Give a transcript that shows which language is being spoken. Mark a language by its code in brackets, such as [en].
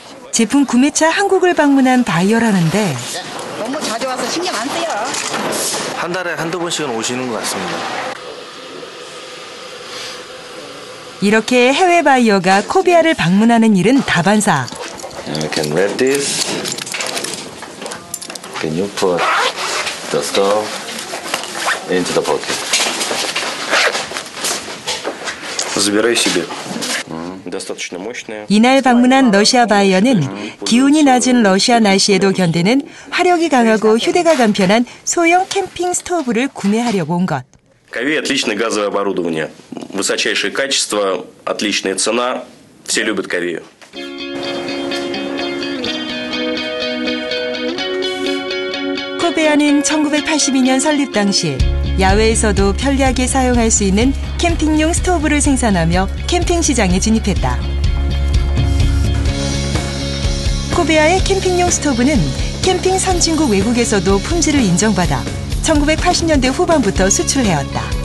[ko] 제품 구매차 한국을 방문한 바이어라는데 너무 자주 와서 신경 안 써요. 한 달에 한두 번씩은 오시는 것 같습니다. 이렇게 해외 바이어가 코베아를 방문하는 일은 다반사. [en] You can read this. Can you put the stuff into the pocket? [ru] Забирай себе. достаточно мощная. [ko] 이날 방문한 러시아 바이어는 기온이 낮은 러시아 날씨에도 견디는 화력이 강하고 휴대가 간편한 소형 캠핑 스토브를 구매하려고 온 것. [ru] Ковей отличное газовое оборудование, высочайшее качество, отличная цена, все любят Ковею. [ko] 코베아는 1982년 설립 당시 야외에서도 편리하게 사용할 수 있는 캠핑용 스토브를 생산하며 캠핑 시장에 진입했다. 코베아의 캠핑용 스토브는 캠핑 선진국 외국에서도 품질을 인정받아 1980년대 후반부터 수출해왔다.